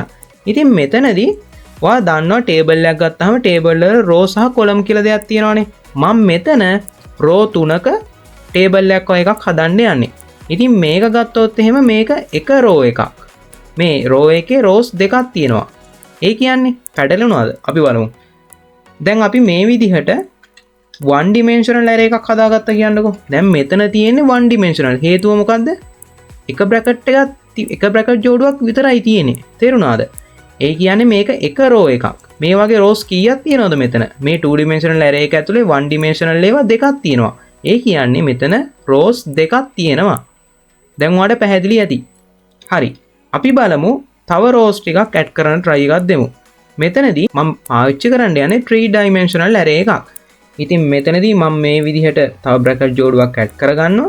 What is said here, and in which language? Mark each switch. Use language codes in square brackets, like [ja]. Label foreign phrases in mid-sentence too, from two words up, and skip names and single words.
[si] ඉතින් මෙතනදී ඔයා දන්නවා table එකක් ගත්තාම table වල row සහ column කියලා දෙයක් තියෙනවානේ. මම මෙතන row 3ක table එකක් හදන්න යන්නේ. ඉතින් මේක ගත්තොත් එහෙම මේක එක row එකක්. මේ row එකේ rows දෙකක් තියෙනවා. ඒ කියන්නේ පැටලෙනවද? අපි බලමු. දැන් අපි මේ විදිහට [en] one dimensional array [si] එකක් හදාගත්තා කියන්නකෝ. දැන් මෙතන තියෙන්නේ [en] one dimensional. [si] හේතුව මොකද්ද? එක bracket එක bracket ජෝඩුවක් විතරයි තියෙන්නේ. තේරුණාද? ඒ කියන්නේ මේක එක row එකක්. මේ වගේ rows කීයක් තියෙනවද මෙතන? මේ [en] 2 dimensional array [si] එක ඇතුලේ [en] one dimensional [si] ඒවා දෙකක් තියෙනවා. ඒ කියන්නේ මෙතන rows දෙකක් තියෙනවා. දැන් ඔයාලට පැහැදිලි ඇති. හරි. අපි බලමු තව rows ටිකක් add කරන්න try එකක් දෙමු. මෙතනදී මම පාවිච්චි කරන්න යන්නේ [en] 3 dimensional array [si] එකක්. ඉතින් මෙතනදී මම මේ විදිහට තව bracket ජෝඩුවක් add කරගන්නවා.